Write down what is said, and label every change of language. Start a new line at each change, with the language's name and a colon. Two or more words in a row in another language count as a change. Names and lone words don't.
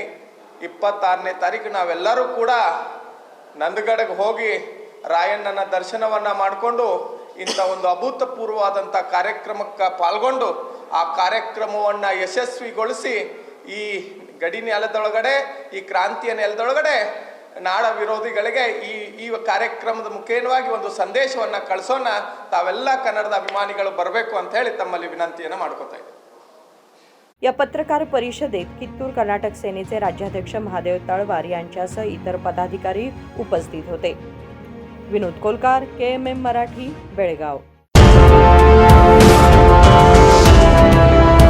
Kannada: 26ನೇ ತಾರೀಕು ನಾವೆಲ್ಲರೂ ಕೂಡ ನಂದಗಡಗೆ ಹೋಗಿ ರಾಯಣ್ಣನ ದರ್ಶನವನ್ನು ಮಾಡಿಕೊಂಡು ಇಂಥ ಒಂದು ಅಭೂತಪೂರ್ವವಾದಂಥ ಕಾರ್ಯಕ್ರಮಕ್ಕೆ ಪಾಲ್ಗೊಂಡು ಆ ಕಾರ್ಯಕ್ರಮವನ್ನು ಯಶಸ್ವಿಗೊಳಿಸಿ ಈ ಗಡಿ ನೆಲದೊಳಗಡೆ, ಈ ಕ್ರಾಂತಿಯ ನೆಲದೊಳಗಡೆ ನಾಡ ವಿರೋಧಿಗಳಿಗೆ ಈ ಕಾರ್ಯಕ್ರಮದ ಮುಖೇನವಾಗಿ ಒಂದು ಸಂದೇಶವನ್ನು ಕಳಿಸೋಣ. ತಾವೆಲ್ಲ ಕನ್ನಡದ ಅಭಿಮಾನಿಗಳು ಬರಬೇಕು ಅಂತ ಹೇಳಿ ತಮ್ಮಲ್ಲಿ ವಿನಂತಿಯನ್ನು ಮಾಡ್ಕೊತಾ ಇದ್ದೀನಿ.
Marathi: या पत्रकार परिषदेत कित्तूर कर्नाटक सेनेचे राज्याध्यक्ष महादेव तळवार यांच्यासह इतर पदाधिकारी उपस्थित होते. विनोद कोलकार, KMM मराठी, बेळगाव.